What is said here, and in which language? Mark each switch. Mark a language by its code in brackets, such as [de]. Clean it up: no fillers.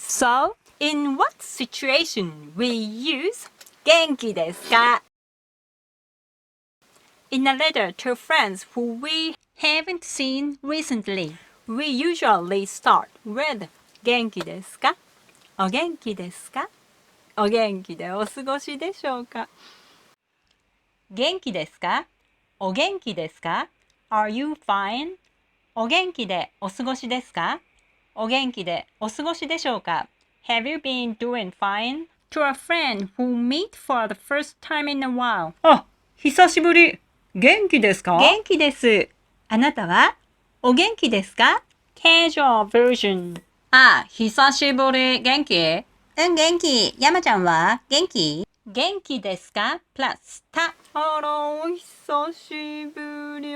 [en] So, in what situation we use Genkidesuka? In a letter to friends who we haven't seen recently, we usually start with Genkidesuka? [ja] お元気ですか? お元気でお過ごしでしょうか? 元気ですか?お元気ですか? [en] Are you fine? [ja] お元気でお過ごしですか?お元気でお過ごしでしょうか? [en] Have you been doing fine? To a friend who meet for the first time in a while. [ja] あ、久しぶり。元気ですか?元気です。あなたはお元気ですか? [en] Casual version. [ja] あ、久しぶり。元気?元気。山ちゃんは元気? 元気ですか plus た。あら、お久しぶり。